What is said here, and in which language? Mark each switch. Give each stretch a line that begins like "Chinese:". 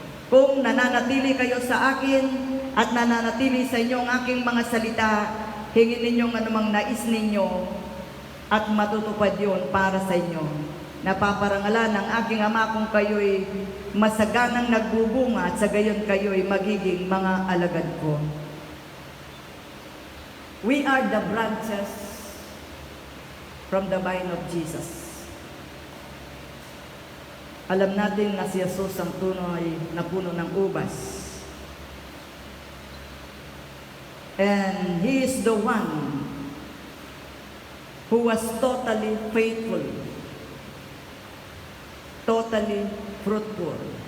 Filipino: Kung nananatili kayo sa akin at nananatili sa inyo ang aking mga salita, hingin ninyong anumang nais ninyo at matutupad yun para sa inyo. Napaparangalan ng aking ama kung kayo'y masaganang nagbubunga at sa gayon kayo'y magiging mga alagad ko.
English: We are the branches from the vine of Jesus.
Filipino: Alam natin na si Jesus ang tunay na puno ng ubas.
English: And He is the one who was totally faithful, totally fruitful.